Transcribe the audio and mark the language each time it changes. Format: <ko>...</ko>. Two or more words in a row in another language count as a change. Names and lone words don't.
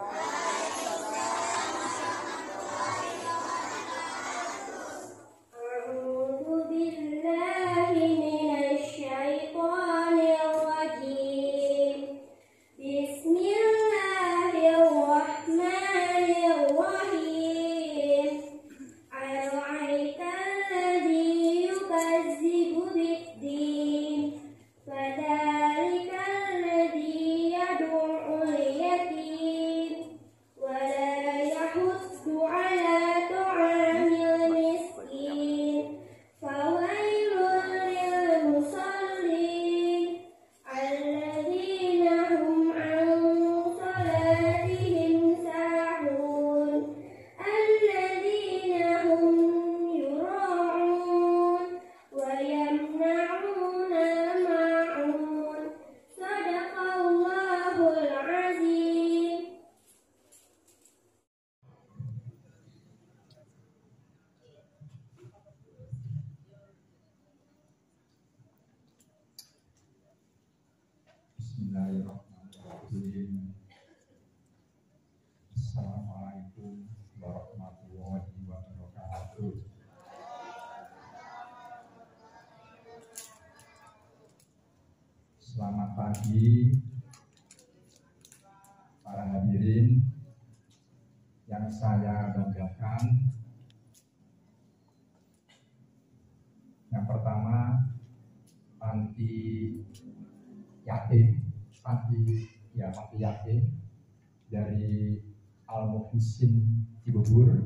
<ar>أعوذ بالله من الشيطان الرجيم. بسم الله الرحمن الرحيم. أرأيت الذي يكذب بالدين فذلك الذي يدع اليتيم ولا يحض على طعام المسكين فويل للمصلين الذين هم عن صلاتهم ساهون الذين هم يراءون ويمنعون الماعون. صدق الله العظيم. بسم الله الرحمن الرحيم. السلام عليكم ورحمة الله وبركاته.</ar> <id>Selamat pagi para hadirin yang saya banggakan. Yang pertama, panti yatim, panti yatim dari Al-Muhsin Cibubur.</id>